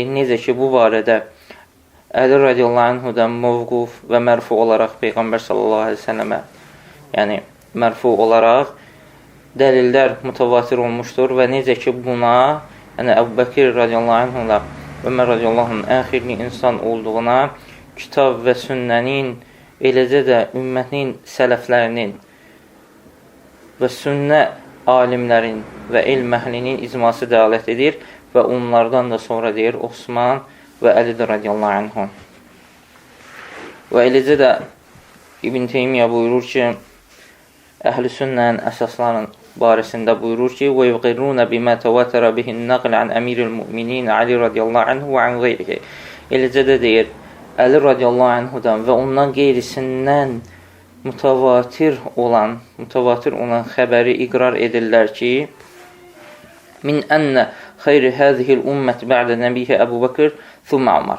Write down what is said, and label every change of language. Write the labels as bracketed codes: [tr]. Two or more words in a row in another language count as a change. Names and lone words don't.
[az] Necə ki, bu barədə Əli [ar] رضي الله عنه [az] mövquf və mərfu olaraq Peyğəmbər [ar] صلى الله عليه وسلم, [az] yəni mərfu olaraq dəlillər mütəvatir olmuşdur və necə ki, buna, yəni Əbu Bəkir [ar] رضي الله عنه [az] Ömər [ar] رضي الله عنه [az] ən xeyirli insan olduğuna kitab və sünnənin, eləcə də ümmətin sələflərinin və sünnə alimlərin və elm əhlinin icması dəlalət edir. Və onlardan da sonra deyir Osman və Əlidir [ar] رضي الله عنه. [az] Və eləcə də İbn Teymiyyə buyurur ki, Əhl-i Sünnənin əsaslarının barəsində buyurur ki, [ar] وَيُقِرُّونَ بِمَا تَوَاتَرَ بِهِ النَّقْلِ عَنْ أَمِيرِ الْمُؤْمِنِينَ علي رضي الله عنه وعن غيره. [az] Eləcə də deyir, Əli [ar] رضي الله عنه [az] və ondan qeyrisindən mütəvatir olan xəbəri iqrar edirlər ki, [ar] من أن خير هذه الأمة بعد نبيها أبو بكر ثم عمر.